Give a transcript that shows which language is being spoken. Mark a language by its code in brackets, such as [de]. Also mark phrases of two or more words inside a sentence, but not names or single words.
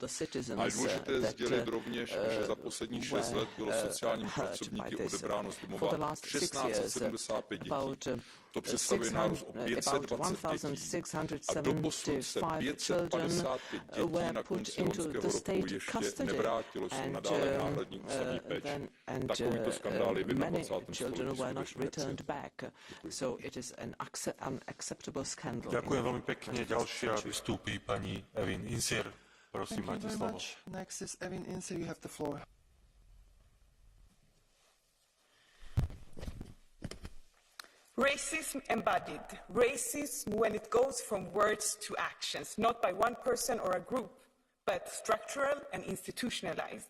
[cs] A je důležité sdělit rovněž, že za posledních 6 let bylo sociálními pracovníky odebráno z domova 1675 dětí. To představuje nárůst o 520 dětí a doposud se 555 dětí na konci loňského roku ještě nevrátilo, jsou nadále v náhradní ústavní péči. Takovýto skandál je v 21. století. [sk] Ďakujem veľmi pekne. Ďalšia vystúpi pani Evin Insir. Prosím, máte slovo. [en] Next is Evin Insir, you have the floor. Racism embodied. Racism when it goes from words to actions, not by one person or a group, but structural and institutionalized.